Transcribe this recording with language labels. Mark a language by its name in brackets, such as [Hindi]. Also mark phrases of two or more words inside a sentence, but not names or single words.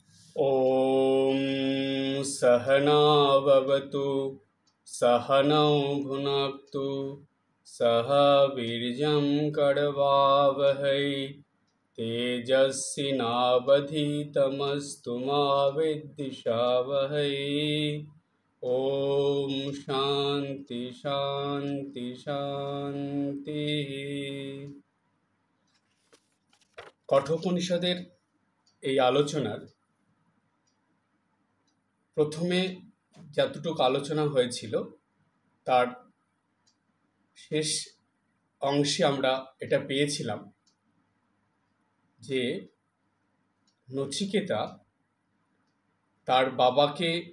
[Sanskrit] ॐ सहना भवतु सहनौ भुनक्तु सह वीर्यं करवावहै तेजस्विनावधीतमस्तु मा विद्विषावहै। ॐ शान्ति शान्ति शान्तिः। [Bangla] কঠোপনিষদের এই আলোচনার প্রথমে যতটুকু আলোচনা হয়েছিল তার শেষ অংশে আমরা এটা পেয়েছিলাম যে নচিকেতা তার বাবাকে